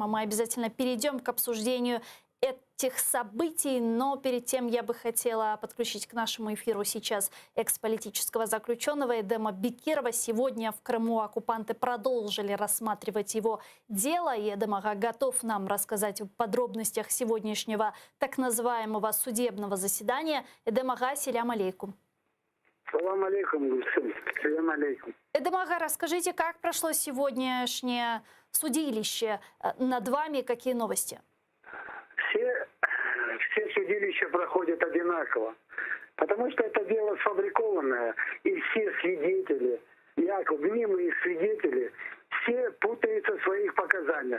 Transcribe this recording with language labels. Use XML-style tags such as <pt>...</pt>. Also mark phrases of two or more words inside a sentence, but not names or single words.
<ru>Мы обязательно перейдем к обсуждению этих событий, но перед тем я бы хотела подключить к нашему эфиру сейчас экс-политического заключенного Эдема Бекирова. Сегодня в Крыму оккупанты продолжили рассматривать его дело, и Эдем Ага готов нам рассказать в подробностях сегодняшнего так называемого судебного заседания. Эдем Ага,</ru> <ar>سلام عليكم. سلام عليكم, Гульсым. سلام عليكم.</ar> <ru>Эдем Ага, расскажите, как прошло сегодняшнее судилище над вами, какие новости? Все судилища проходят одинаково, потому что это дело сфабрикованное, и все свидетели, якобы мнимые свидетели, все путаются в своих показаниях.</ru>